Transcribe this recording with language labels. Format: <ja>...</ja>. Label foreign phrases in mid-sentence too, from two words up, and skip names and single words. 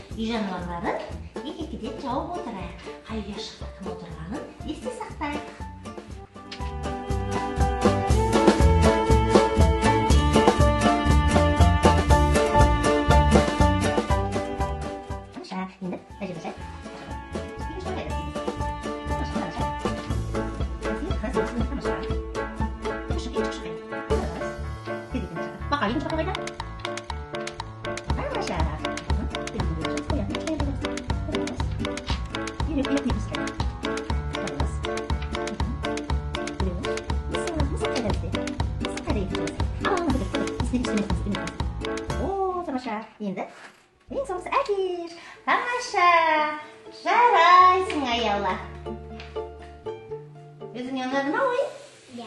<kk>жануарларын екі-екіден жауып отырайық. Қай ұяшықта кім отырғанын есте сақтайық. Енді бәже-бәже.</kk> <id>Bakal ini coba kita. Ini tipis kan. Terus. Masuk itu.</id> <kk>Oh, тамаша. Енді ең соңғысы әкеш. Тамаша. Жарайсың, аяла. Өзіңе ұнады ма ой? Иә.</kk>